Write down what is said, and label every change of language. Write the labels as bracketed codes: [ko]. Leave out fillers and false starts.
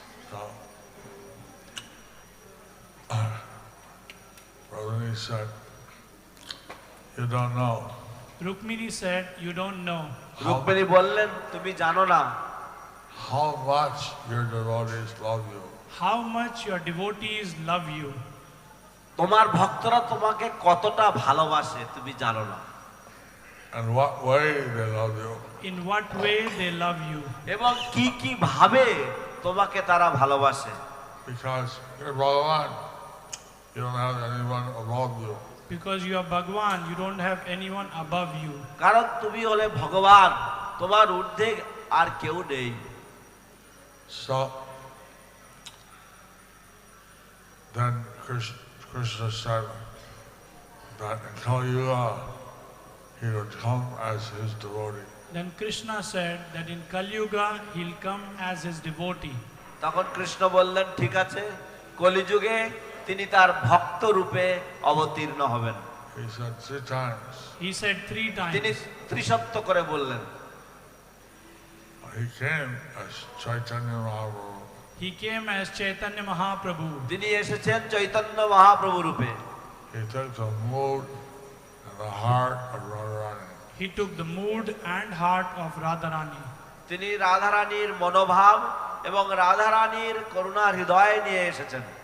[en] So, Rukmini said, you don't know. Rukmini said, you don't know. [bn] Rukmini বললেন তুমি জানো না [en] How much your devotees love you. How much your devotees love you. [bn] তোমার ভক্তরা তোমাকে কতটা ভালোবাসে তুমি জানো না। [en] And what way they love you. In what way they love you. [bn] এবং কি কি ভাবে তোমাকে তারা ভালোবাসে। [en] Because you're Bhagavan, you don't have anyone above you. Because you are Bhagwan, you don't have anyone above you. [bn] কারণ তুমি হলে ভগবান, তোমার ঊর্ধ্বে আর কেউ নেই। [en] So then Krishna said that in Kali-yuga he would come as his devotee. Then Krishna said that in Kali-yuga he'll come as his devotee. [bn] তখন কৃষ্ণ বললেন ঠিক আছে কলিযুগে তিনি তার ভক্ত রূপে অবতীর্ণ হবেন। [en] He said 3 times. He said 3 [bn] তিনি [en] times. [bn] ত্রিসত্য করে বললেন। He came as Chaitanya Mahaprabhu. He came as Chaitanya Mahaprabhu. তিনি এসেছেন চৈতন্য মহাপ্রভু রূপে। He took the mood and the heart of Radharani. He took the mood and heart of Radharani. তিনি রাধারানীর মনোভাব এবং রাধারানীর করুণার হৃদয় নিয়ে এসেছেন।